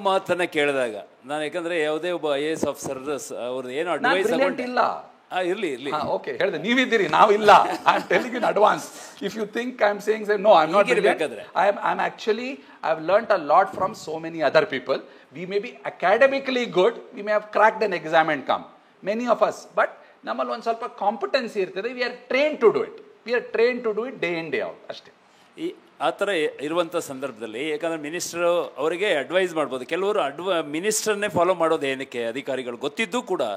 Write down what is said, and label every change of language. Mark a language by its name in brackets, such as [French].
[Kannada] ಮಾತನ್ನ ಕೇಳಿದಾಗ ನಾನು, ಯಾಕಂದ್ರೆ ಯಾವುದೇ ಒಬ್ಬ IAS ಆಫೀಸರ್ ಅವ್ರದ್ದು ಏನು ಅಡ್ವೈಸ್ ಇಲ್ಲ. ಇರ್ಲಿ [English] okay, [Kannada] ಹೇಳಿದೆ ನೀವಿದ್ದೀರಿ, ನಾವಿಲ್ಲ. [English] I am telling in advance. If you think I am saying no, I am not. I am actually I have learned a lot from so many other people. We may be academically good, we may have cracked an exam and come, many of us, but [Kannada] ನಮ್ಮಲ್ಲಿ ಒಂದು ಸ್ವಲ್ಪ competency ಇರ್ತದೆ. [English] we are trained to do it day in day out ಅಷ್ಟೇ. [Kannada] ಆ ಥರ ಇರುವಂಥ ಸಂದರ್ಭದಲ್ಲಿ, ಯಾಕಂದ್ರೆ ಮಿನಿಸ್ಟರ್ ಅವರಿಗೆ ಅಡ್ವೈಸ್ ಮಾಡ್ಬೋದು. ಕೆಲವರು ಮಿನಿಸ್ಟರ್ನೇ ಫಾಲೋ ಮಾಡೋದು ಏನಕ್ಕೆ, ಅಧಿಕಾರಿಗಳು ಗೊತ್ತಿದ್ದು ಕೂಡ